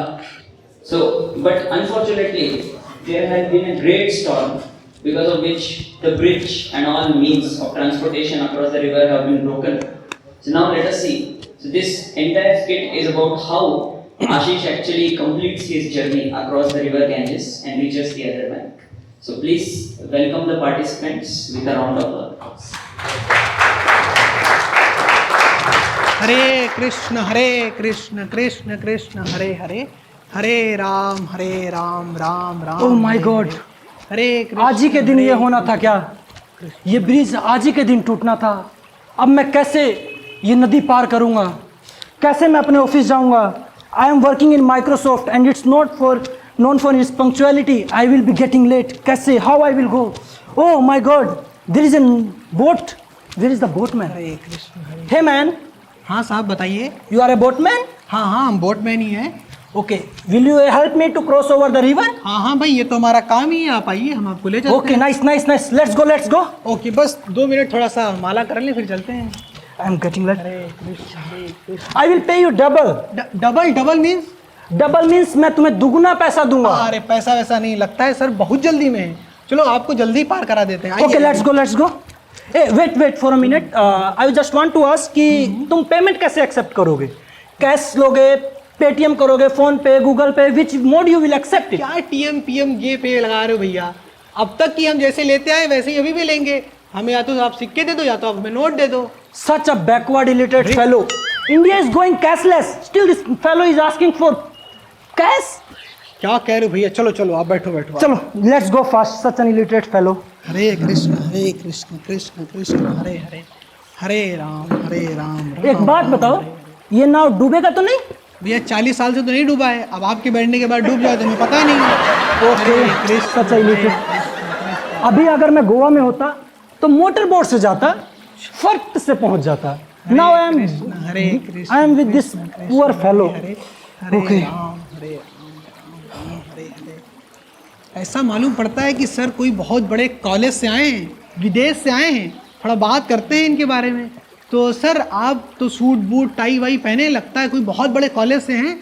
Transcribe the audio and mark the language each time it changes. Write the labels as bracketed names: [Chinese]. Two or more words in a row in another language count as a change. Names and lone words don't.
[English] So, but unfortunately, there has been a great storm because of which the bridge and all means of transportation across the river have been broken. So now let us see. So this entire skit is about how Ashish actually completes his journey across the river Ganges and reaches the other bank. So please welcome the participants with a round of applause. [Hindi] हरे कृष्ण कृष्ण कृष्ण हरे हरे, हरे राम राम राम। [English] Oh my God, [Hindi] हरे कृष्ण। आज ही के दिन ये होना था क्या? ये ब्रिज आज ही के दिन टूटना था। अब मैं कैसे ये नदी पार करूंगा? कैसे मैं अपने ऑफिस जाऊंगा? [English] I am working in Microsoft and it's not for known for its punctuality. I will be getting late. कैसे? How I will go? Oh my God, there is a boat। Where is the boatman? [Hindi] हरे कृष्ण। [English] Hey man. [Hindi] हाँ साहब बताइए। [English] You are a boatman? [Hindi] हाँ हम बोटमैन ही हैं। [English] Okay, will you help me to cross over the river? [Hindi] हाँ भाई, ये तो हमारा काम ही है। आप आइए, हम आपको ले चलते हैं। [English] Okay, nice, let's go. [Hindi] ओके, बस 2 मिनट थोड़ा सा माला कर लें, फिर चलते हैं। [English] I am getting late. [Hindi] हरे कृष्ण। [English] I will pay you double. Double means? Double means [Hindi] मैं तुम्हें दुगना पैसा दूंगा। अरे पैसा वैसा नहीं लगता है सर, बहुत जल्दी में है। चलो आपको जल्दी पार करा देते हैं। [English] Okay, let's go. Wait for a minute. I just want to ask [Hindi] कि तुम पेमेंट कैसे एक्सेप्ट करोगे? कैश लोगे, पेटीएम करोगे, फोन पे, गूगल पे? [English] Which mode you will accept? [Hindi] क्या टीएम पीएम ये पे लगा रहे हो भैया? अब तक की हम जैसे लेते आए वैसे ही अभी भी लेंगे। हमें या तो आप सिक्के दे दो या तो आप हमें नोट दे दो। [English] Such a backward illiterate fellow. India is going cashless. Still this fellow is asking for cash. [Hindi] क्या कह रहे हो भैया? चलो आप बैठो। चलो, [English] let's go fast. Such an illiterate fellow. [Hindi] हरे कृष्ण कृष्ण कृष्ण हरे हरे, हरे राम। एक बात बताओ, ये नाव डूबेगा तो नहीं? भैया 40 साल से तो नहीं डूबा है। अब आपके बैठने के बाद डूब जाए तो हमें पता नहीं। [English] Okay, such illiterate. [Hindi] अभी अगर मैं गोवा में होता तो मोटर बोट से जाता, फट से पहुंच जाता। [English] Now I am with this poor fellow. Okay. [Hindi] ऐसा मालूम पड़ता है कि सर कोई बहुत बड़े कॉलेज से आए हैं, विदेश से आए हैं। थोड़ा बात करते हैं इनके बारे में। तो सर आप तो सूट बूट टाई वाई पहने, लगता है कोई बहुत बड़े कॉलेज से हैं।